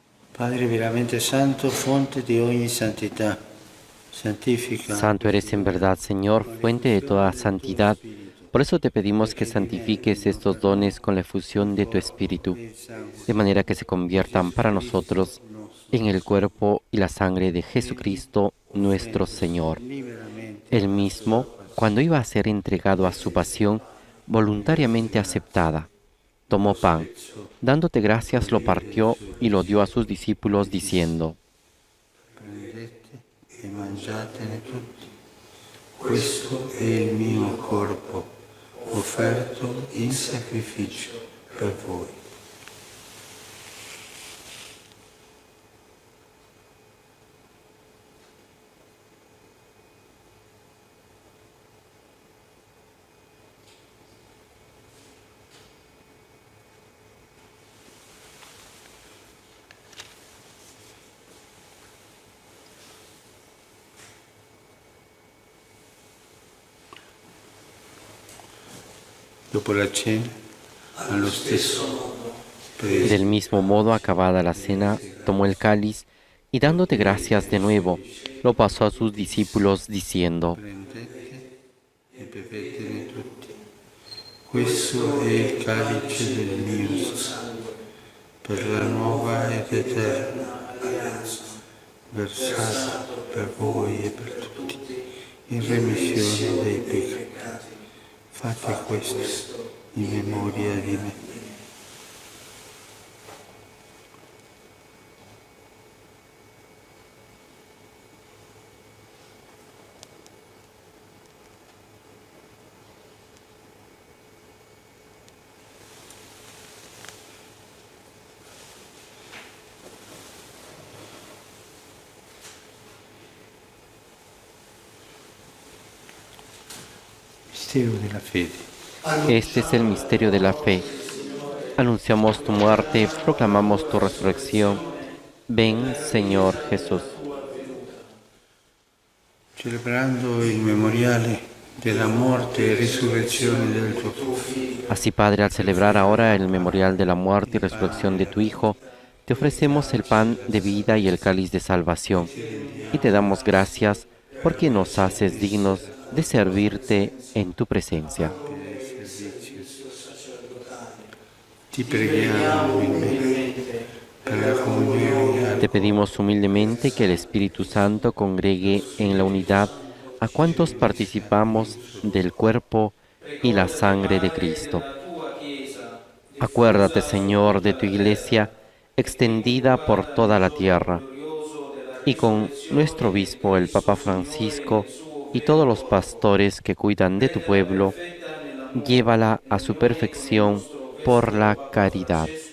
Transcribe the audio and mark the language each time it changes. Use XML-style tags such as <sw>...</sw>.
<it>Padre veramente santo, fonte di ogni santità, santifica.</it> <es>Santo eres en verdad, Señor, fuente de toda santidad. Por eso te pedimos que santifiques estos dones con la efusión de tu Espíritu, de manera que se conviertan para nosotros en el cuerpo y la sangre de Jesucristo nuestro Señor. Él mismo, cuando iba a ser entregado a su pasión, voluntariamente aceptada, tomó pan, dándote gracias lo partió y lo dio a sus discípulos diciendo:</es> <it>Prendete e mangiatene tutti. Questo è il mio corpo, offerto in sacrificio per voi. Dopo la cena, allo stesso modo, prese</it> <es>Del mismo modo, acabada la cena, tomó el cáliz y dándote gracias de nuevo, lo pasó a sus discípulos diciendo:</es> <it>prendete e bevetene tutti. Questo è il calice del mio sangue, per la nuova ed eterna alleanza, versato per voi e per tutti, in remissione dei peccati. Fate questo in memoria di me. Mistero della fede.</it> <es>Este es el misterio de la fe. Anunciamos tu muerte, proclamamos tu resurrección. Ven, Señor Jesús.</es> <it>celebrando il memoriale della morte e risurrezione del tuo Figlio.</it> <es>Así, Padre, al celebrar ahora el memorial de la muerte y resurrección de tu Hijo, te ofrecemos el pan de vida y el cáliz de salvación, y te damos gracias porque nos haces dignos de servirte en tu presencia.</es> <it>Ti preghiamo umilmente per la comunione</it> <es>Te pedimos humildemente que el Espíritu Santo congregue en la unidad a cuantos participamos del cuerpo y la sangre de Cristo. Acuérdate, Señor, de tu Iglesia extendida por toda la tierra, y con nuestro obispo, el Papa Francisco, y todos los pastores que cuidan de tu pueblo, llévala a su perfección por la caridad.</es>